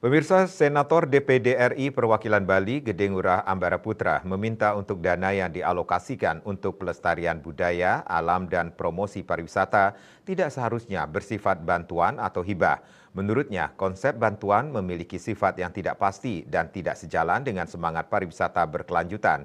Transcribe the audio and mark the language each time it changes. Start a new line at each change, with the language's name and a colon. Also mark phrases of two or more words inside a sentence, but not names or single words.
Indonesian: Pemirsa, Senator DPD RI Perwakilan Bali Gede Ngurah Ambara Putra meminta untuk dana yang dialokasikan untuk pelestarian budaya, alam, dan promosi pariwisata tidak seharusnya bersifat bantuan atau hibah. Menurutnya, konsep bantuan memiliki sifat yang tidak pasti dan tidak sejalan dengan semangat pariwisata berkelanjutan.